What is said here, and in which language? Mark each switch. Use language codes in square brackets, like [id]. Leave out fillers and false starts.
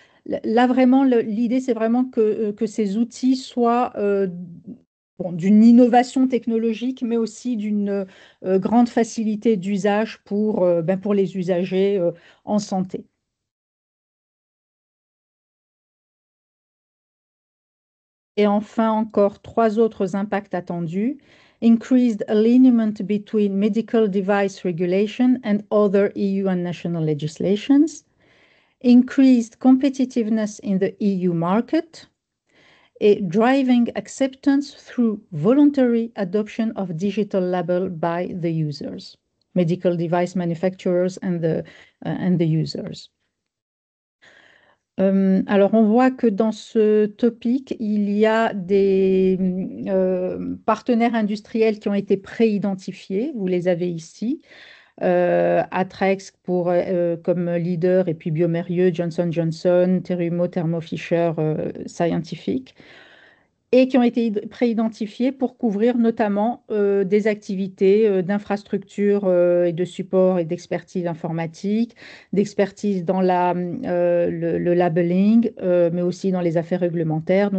[fr] Là, vraiment, l'idée, c'est vraiment que ces outils soient d'une innovation technologique, mais aussi d'une grande facilité d'usage pour les usagers en santé. Et enfin, encore trois autres impacts attendus. [en] Increased alignment between medical device regulation and other EU and national legislations. Increased competitiveness in the EU market, [fr] et [en] driving acceptance through voluntary adoption of digital label by the users, medical device manufacturers and the users. [fr] Alors, on voit que dans ce topic, il y a des partenaires industriels qui ont été pré-identifiés. Vous les avez ici. Atrex comme leader, et puis Biomérieux, Johnson Johnson, Terumo, Thermo Fisher Scientific, et qui ont été pré-identifiés pour couvrir notamment des activités d'infrastructure et de support et d'expertise informatique, d'expertise dans le labeling, mais aussi dans les affaires réglementaires.